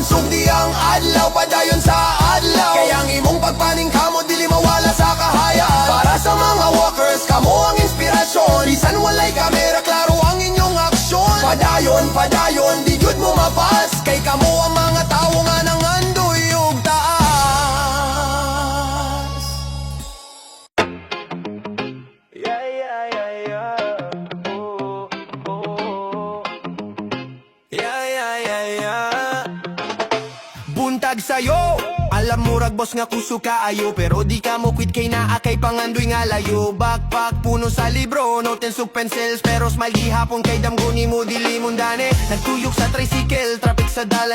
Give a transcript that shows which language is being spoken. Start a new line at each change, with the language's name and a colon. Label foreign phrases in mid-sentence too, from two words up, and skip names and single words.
Cebuano: Sugdi ang adlaw, padayon sa adlaw. Kaya ang imong pagpaning kamo, dili mawala sa kahayag. Para sa mga walkers, kamo ang inspirasyon. Bisan walay kamera, klaro ang inyong aksyon. Padayon, padayon, di jud mo mapas. Kay kamo ang mga tao nga nangandoy og taas.
English: Yeah, yeah, yeah, yeah. Oh, oh. Yeah, yeah, yeah, yeah.
Cebuano: Buntag sayo, alam mo rag boss nga kuso kaayo. Pero di ka mo quit kay naa kay pangandoy nga layo. Backpack puno sa libro, notes ug pencils. Pero smile gihapon kay damguni mo dili mundane. Nagtuyok sa tricycle, traffic sa dalan.